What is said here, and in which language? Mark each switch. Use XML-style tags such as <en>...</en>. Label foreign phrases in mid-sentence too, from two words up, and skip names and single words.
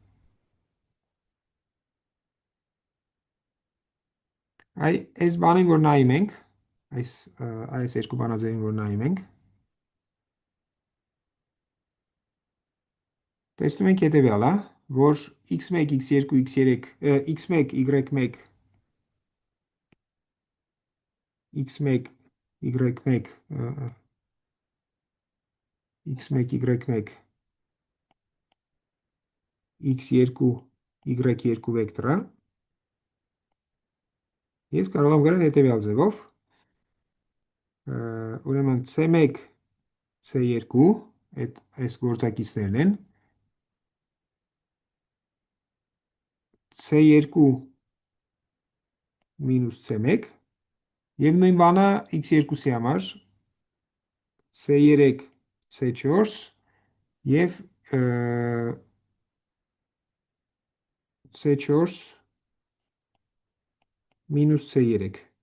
<hy>Այս բանին, որ նայում ենք, այս երկու բանաձևին, որ նայում ենք, տեսնում ենք հետևյալը, որ x1, x2, x3, x1, y1, x1, y1, x1, y1, x2, y2 վեկտորը ես կարող եմ գրել հետևյալ ձևով, ուրեմն c1, c2, այս գործակիցներն են, c2 մինուս c1 եւ նույն բանը x2-ի համար c3 c4 եւ c4 մինուս c3։</hy>